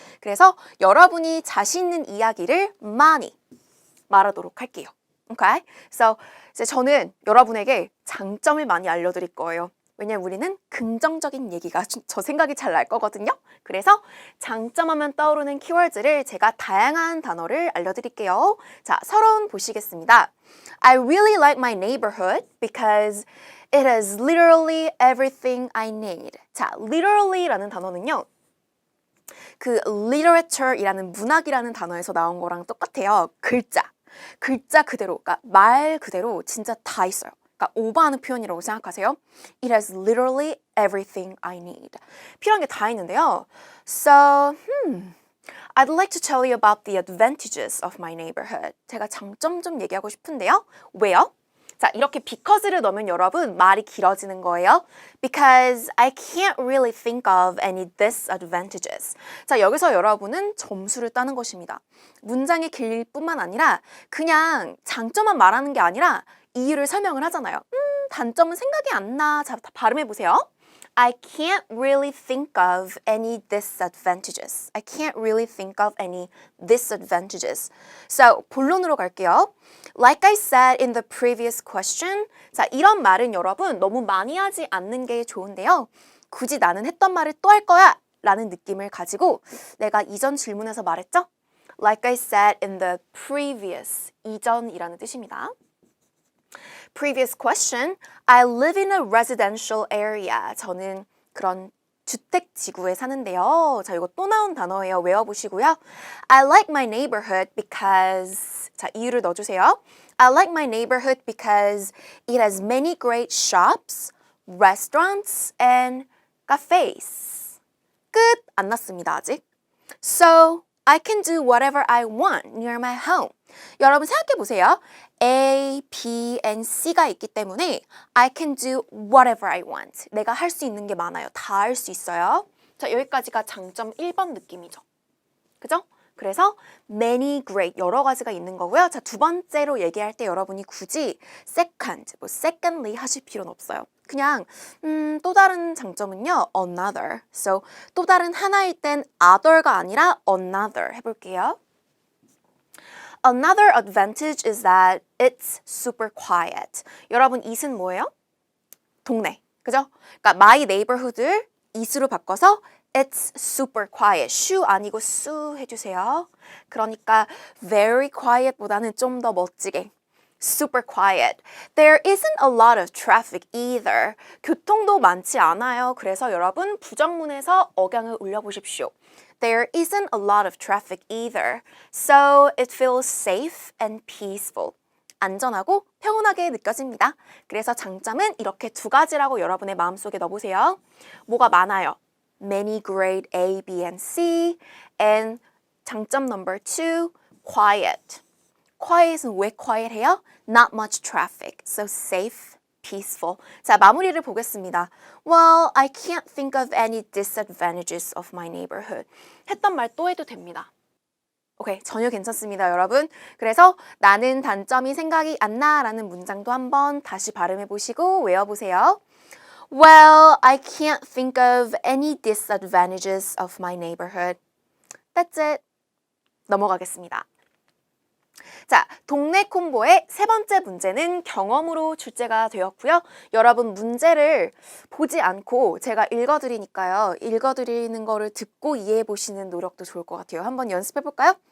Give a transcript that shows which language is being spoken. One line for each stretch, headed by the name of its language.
Korean: 그래서 여러분이 자신 있는 이야기를 많이 말하도록 할게요.
English: Okay?
Korean: So, 이제 저는 여러분에게 장점을 많이 알려드릴 거예요. 왜냐면 우리는 긍정적인 얘기가 저 생각이 잘 날 거거든요. 그래서 장점하면 떠오르는 키워드를 제가 다양한 단어를 알려드릴게요. 자, 서론 보시겠습니다.
English: I really like my neighborhood because it has literally everything I need.
Korean: 자, literally라는 단어는요. 그 literature이라는 문학이라는 단어에서 나온 거랑 똑같아요. 글자 그대로, 그러니까 말 그대로 진짜 다 있어요. 그러니까 오버하는 표현이라고 생각하세요.
English: It has literally everything I need.
Korean: 필요한 게 다 있는데요.
English: So, I'd like to tell you about the advantages of my neighborhood.
Korean: 제가 장점 좀 얘기하고 싶은데요. 왜요? 자, 이렇게 because를 넣으면 여러분 말이 길어지는 거예요.
English: Because I can't really think of any disadvantages.
Korean: 자, 여기서 여러분은 점수를 따는 것입니다. 문장이 길 뿐만 아니라 그냥 장점만 말하는 게 아니라 이유를 설명을 하잖아요. 단점은 생각이 안 나. 자, 발음해 보세요.
English: I can't really think of any disadvantages. I can't really think of any disadvantages.
Korean: So, 본론으로 갈게요.
English: Like I said in the previous question.
Korean: 자, 이런 말은 여러분 너무 많이 하지 않는 게 좋은데요. 굳이 나는 했던 말을 또 할 거야 라는 느낌을 가지고 내가 이전 질문에서 말했죠?
English: Like I said in the previous,
Korean: 이전이라는 뜻입니다.
English: Previous question. I live in a residential area.
Korean: 저는 그런 주택 지구에 사는데요. 자, 이거 또 나온 단어예요. 외워보시고요.
English: I like my neighborhood because
Korean: 자, 이유를 넣어주세요.
English: I like my neighborhood because it has many great shops, restaurants, and cafes.
Korean: 끝! 안 났습니다, 아직.
English: So, I can do whatever I want near my home.
Korean: 여러분 생각해 보세요.
English: A, B, and C
Korean: 가 있기 때문에
English: I can do whatever I want.
Korean: 내가 할 수 있는 게 많아요. 다 할 수 있어요. 자, 여기까지가 장점 1번 느낌이죠. 그죠? 그래서 many great, 여러 가지가 있는 거고요. 자, 두 번째로 얘기할 때 여러분이 굳이 second, secondly 하실 필요는 없어요. 그냥 또 다른 장점은요. another. So, 또 다른 하나일 땐 other가 아니라 another 해볼게요.
English: Another advantage is that it's super quiet.
Korean: 여러분, it은 뭐예요? 동네. 그죠? 그러니까 my neighborhood을 it으로 바꿔서
English: it's super quiet.
Korean: 슈 아니고 수 해주세요. 그러니까 very quiet보다는 좀 더 멋지게.
English: Super quiet. There isn't a lot of traffic either.
Korean: 교통도 많지 않아요. 그래서 여러분 부정문에서 억양을 올려보십시오.
English: There isn't a lot of traffic either. So it feels safe and peaceful.
Korean: 안전하고 평온하게 느껴집니다. 그래서 장점은 이렇게 두 가지라고 여러분의 마음속에 넣어보세요. 뭐가 많아요?
English: many grade A, B, and C. And 장점 number 2, quiet.
Korean: quiet은 왜 quiet해요?
English: Not much traffic, so safe, peaceful.
Korean: 자, 마무리를 보겠습니다.
English: Well, I can't think of any disadvantages of my neighborhood.
Korean: 했던 말 또 해도 됩니다. 오케이, 전혀 괜찮습니다, 여러분. 그래서 나는 단점이 생각이 안 나라는 문장도 한번 다시 발음해 보시고 외워보세요.
English: Well, I can't think of any disadvantages of my neighborhood. That's it.
Korean: 넘어가겠습니다. 자, 동네 콤보의 세 번째 문제는 경험으로 출제가 되었고요. 여러분 문제를 보지 않고 제가 읽어드리니까요. 읽어드리는 거를 듣고 이해해 보시는 노력도 좋을 것 같아요. 한번 연습해 볼까요?